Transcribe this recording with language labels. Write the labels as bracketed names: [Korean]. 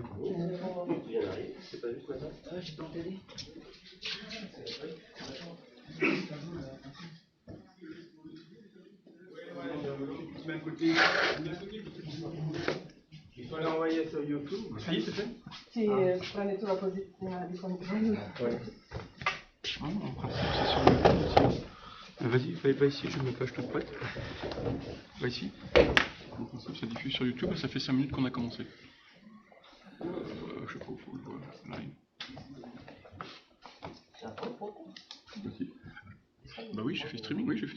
[French] Tu viens d'arriver, c'est pas juste maintenant. Ah, j'ai pas entendu. Il faut l'envoyer sur YouTube. Ça y est, c'est fait? [Italian] Ti prendi tu la posizione di controllo. [French] Ah non, en principe, c'est sur le aussi. Vas-y, va ici, je me page toute prête. Va ici. En principe, ça diffuse sur YouTube et ça fait 5 minutes qu'on a commencé. Je sais pas où faut le voir, live. Vas-y. Bah oui, j'ai fait streaming.